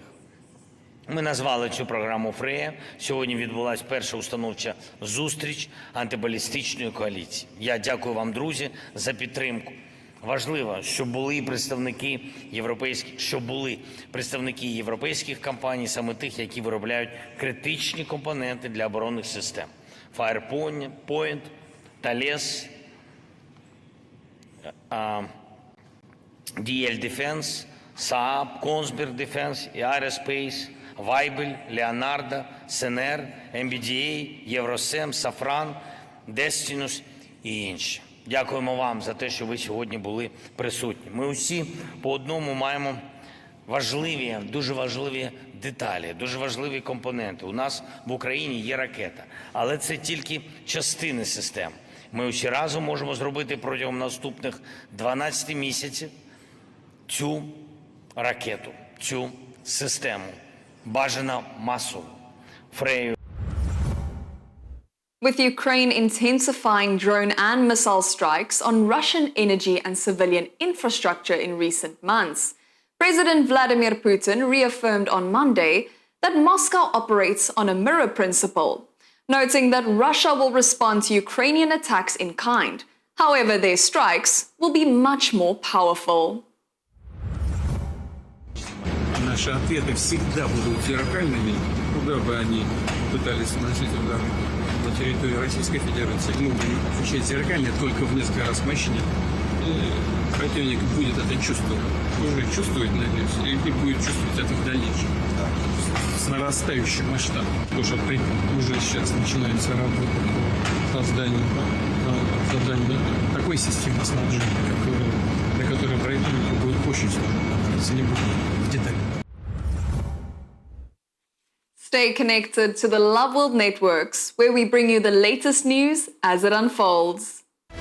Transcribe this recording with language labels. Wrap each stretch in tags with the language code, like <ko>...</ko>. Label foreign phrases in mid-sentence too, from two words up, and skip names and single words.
<uk>Ми назвали цю програму «Фрея». Сьогодні відбулася перша установча зустріч антибалістичної коаліції. Я дякую вам, друзі, за підтримку. Важливо, щоб були представники європейських компаній, саме тих, які виробляють критичні компоненти для оборонних систем. Firepoint, Thales, DL Defense, Saab, Kongsberg Defense, Aerospace, Weibel, Leonardo, Sener, MBDA, Eurosem, Safran, Destinus і інші. Дякуємо вам за те, що ви сьогодні були присутні. Ми усі по одному маємо важливі, дуже важливі деталі, дуже важливі компоненти. У нас в Україні є ракета, але це тільки частини систем. Ми усі разом можемо зробити протягом наступних 12 місяців цю ракету, цю систему, бажано масово, Фрею.</uk> <en>With Ukraine intensifying drone and missile strikes on Russian energy and civilian infrastructure in recent months, President Vladimir Putin reaffirmed on Monday that Moscow operates on a mirror principle, noting that Russia will respond to Ukrainian attacks in kind. However, their strikes will be much more powerful.</en> <ru>Наши ответы всегда будут зеркальными, куда бы они пытались наносить удар на территории Российской Федерации. Мы будем отвечать зеркально, только в несколько раз мощнее. И противник будет это чувствовать. Уже чувствует, надеюсь, и будет чувствовать это в дальнейшем. С нарастающим масштабом. Потому что уже сейчас начинается работа по созданию такой системы снабжения, для которой противнику будет очень сложно, если не будет в деталях.</ru> <en>Stay connected to the Love World networks, where we bring you the latest news as it unfolds.</en>